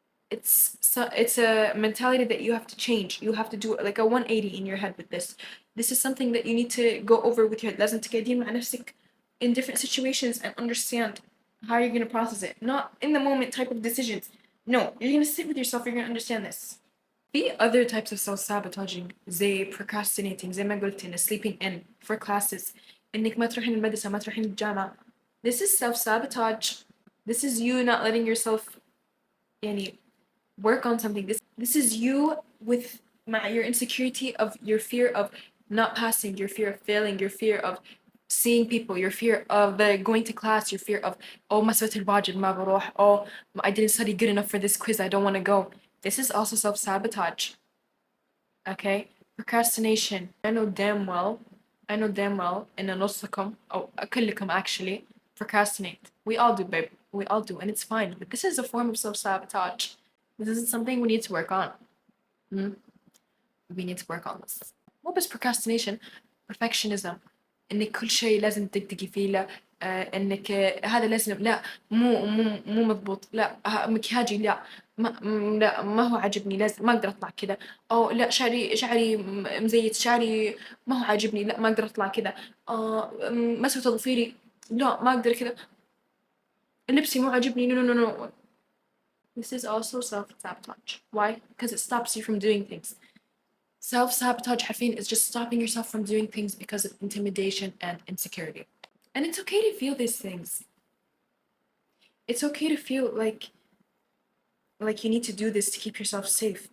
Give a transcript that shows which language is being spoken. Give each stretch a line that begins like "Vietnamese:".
English: It's a mentality that you have to change. You have to do like a 180 in your head with this. This is something that you need to go over with your head.
Arabic: لازم تقعدين مع نفسك
English: in different situations and understand how you're gonna process it. Not in the moment type of decisions. No, you're gonna sit with yourself. You're gonna understand this.
Arabic: في
English: other types of self-sabotaging
Arabic: زي
English: procrastinating
Arabic: زي ما قلت إن
English: sleeping in for classes
Arabic: إنك ما تروحين المدرسة ما تروحين الجامعة.
English: This is self-sabotage. This is you not letting yourself
Arabic: يعني
English: work on something. This is you with your insecurity of your fear of not passing, your fear of failing, your fear of seeing people, your fear of going to class, your fear of oh
Arabic: ما سويت الواجب ما بروح,
English: oh I didn't study good enough for this quiz, I don't want to go. This is also self-sabotage. Okay? Procrastination. I know damn well
Arabic: إن نصكم أو كلكم
English: actually procrastinate. We all do, babe. We all do, and it's fine. But this is a form of self-sabotage. This is something we need to work on. We need to work on this.
Arabic: مو بس
English: procrastination, perfectionism.
Arabic: إنك كل شيء لازم تدقدقي فيه, لا إنك هذا لازم, لا مو مضبوط, لا مكياجي, لا لا ما هو عاجبني, لازم ما أقدر أطلع كذا, أو لا شعري مزيت, شعري ما هو عاجبني, لا ما أقدر أطلع كذا, مسوي تضفيري, لا ما أقدر كذا, لبسي مو عاجبني,
English: no. This is also self-sabotage. Why? Because it stops you from doing things. Self-sabotage,
Arabic: حرفيا,
English: is just stopping yourself from doing things because of intimidation and insecurity. And it's okay to feel these things. It's okay to feel like you need to do this to keep yourself safe.